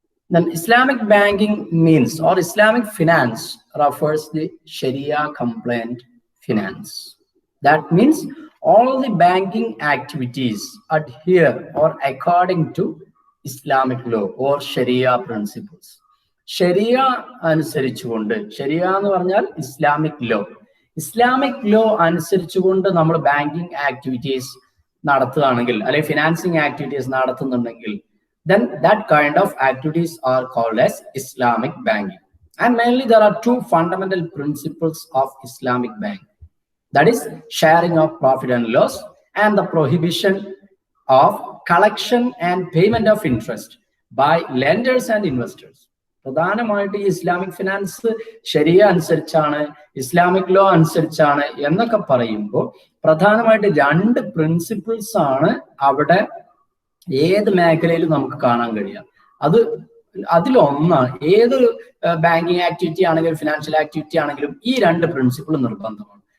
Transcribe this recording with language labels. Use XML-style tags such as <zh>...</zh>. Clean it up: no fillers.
<en>Then Islamic banking means, or Islamic finance refers the Sharia compliant finance. That means all the banking activities adhere or according to Islamic law or Sharia principles.</en> <ml>Sharia അനുസരിച്ചുകൊണ്ട്, Sharia എന്ന് പറഞ്ഞാൽ Islamic law, Islamic law അനുസരിച്ചുകൊണ്ട് നമ്മൾ banking activities നടത്തുകയാണെങ്കിൽ, അല്ലെങ്കിൽ financing activities നടത്തുന്നുണ്ടെങ്കിൽ,</ml> <en>then that kind of activities are called as Islamic banking. And mainly there are 2 fundamental principles of Islamic banking. That is sharing of profit and loss and the prohibition of collection and payment of interest by lenders and investors.</en> <ml>പ്രധാനമായിട്ട് ഈ Islamic finance ശരിയ അനുസരിച്ചാണ്, Islamic law അനുസരിച്ചാണ് എന്നൊക്കെ പറയുമ്പോൾ പ്രധാനമായിട്ട് 2 principles ആണ് അവിടെ ഏത് മേഖലയിലും നമുക്ക് കാണാൻ കഴിയുക. അതിലൊന്നാണ്, ഏതൊരു ബാങ്കിങ് ആക്ടിവിറ്റി ആണെങ്കിലും ഫിനാൻഷ്യൽ ആക്ടിവിറ്റി ആണെങ്കിലും ഈ 2 പ്രിൻസിപ്പിൾ നിർബന്ധമാണ്.</ml>